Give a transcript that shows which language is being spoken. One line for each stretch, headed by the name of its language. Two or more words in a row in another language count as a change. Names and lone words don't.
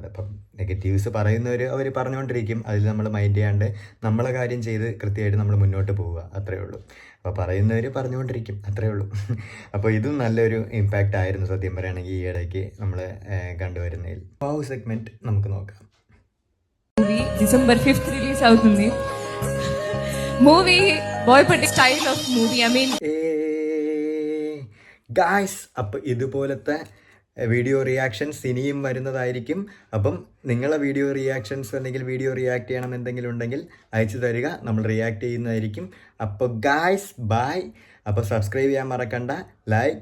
Malayalam: അപ്പം നെഗറ്റീവ്സ് പറയുന്നവർ അവർ പറഞ്ഞുകൊണ്ടിരിക്കും, അതിൽ നമ്മൾ മൈൻഡ് ചെയ്യാണ്ട് നമ്മളെ കാര്യം ചെയ്ത് കൃത്യമായിട്ട് നമ്മൾ മുന്നോട്ട് പോവുക, അത്രയേ ഉള്ളൂ. അപ്പോൾ പറയുന്നവർ പറഞ്ഞുകൊണ്ടിരിക്കും, അത്രയേ ഉള്ളൂ. അപ്പോൾ ഇതും നല്ലൊരു ഇമ്പാക്റ്റ് ആയിരുന്നു സത്യം പറയുകയാണെങ്കിൽ ഈ ഇടയ്ക്ക് നമ്മൾ കണ്ടുവരുന്നതിൽ.
English: wow segment
Malayalam: നമുക്ക് നോക്കാം.
Telugu: December 5th రిలీజ్ అవుతుంది. మూవీ బోయపట్టి
English: style of movie.
Malayalam: ഗായ്സ്, അപ്പം ഇതുപോലത്തെ
English: video reactions
Malayalam: ഇനിയും വരുന്നതായിരിക്കും. അപ്പം നിങ്ങളെ
English: video reactions
Malayalam: അല്ലെങ്കിൽ
English: video react
Malayalam: ചെയ്യണം എന്തെങ്കിലും ഉണ്ടെങ്കിൽ അയച്ചു തരിക, നമ്മൾ റിയാക്ട് ചെയ്യുന്നതായിരിക്കും. അപ്പോൾ ഗായ്സ് ബൈ. അപ്പോൾ സബ്സ്ക്രൈബ് ചെയ്യാൻ മറക്കണ്ട.